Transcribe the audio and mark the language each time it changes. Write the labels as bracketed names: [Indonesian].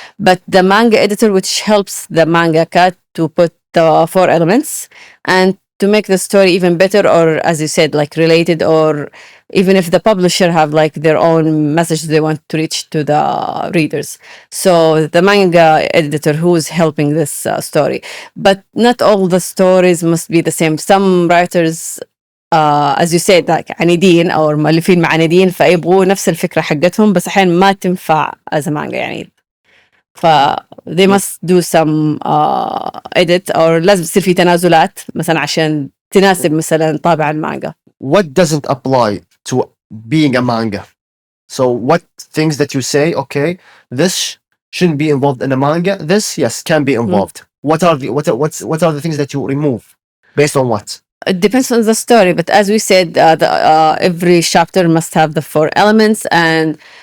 [English] But the manga editor, which helps the mangaka to put the 4 elements and to make the story even better, or as you said, like related, or even if the publisher have like their own message they want to reach to the readers. So the manga editor who's helping this story. But not all the stories must be the same. Some writers as you said like [Arabic] عنيدين أو مؤلفين معاندين فيبغوا نفس الفكرة حقتهم بس أحيانا ما تنفع [English] as a manga [Arabic] يعني. [English] they must do some edit or [Arabic] لازم يصير في تنازلات مثلا عشان تناسب مثلا طابع المانجا. [English] What doesn't apply to being a manga? So what things that you say, okay, this shouldn't be involved in a manga, this yes can be involved. What are the things that you remove based on what? It depends on the story, but as we said, every chapter must have the 4 elements, and